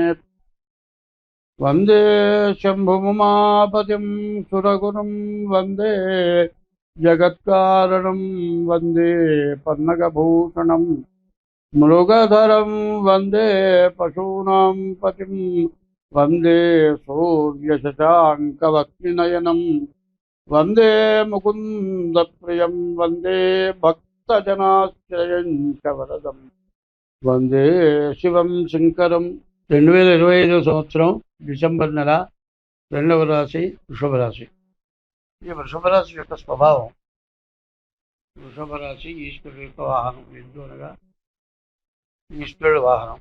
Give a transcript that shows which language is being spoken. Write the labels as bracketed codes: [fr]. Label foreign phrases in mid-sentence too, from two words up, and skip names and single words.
[sa] वंदे शंभुमुमापतिं सुरगुरुं वंदे जगत्कारणं वंदे पन्नगभूषणं मृगधरं वंदे पशूनां पतिं वंदे सूर्यशशाङ्कवक्त्रनयनं वंदे मुकुन्दप्रियं वंदे भक्तजनाश्रयं च वरदम् వందే శివం శంకరం. [te] 2025 సంవత్సరం డిసెంబర్ నెల 2వ రాశి వృషభ రాశి. ఈ వృషభ రాశి యొక్క స్వభావం, వృషభ రాశి ఈశ్వరుడు యొక్క వాహనం. ఎద్దు అనగా ఈశ్వరుడు వాహనం.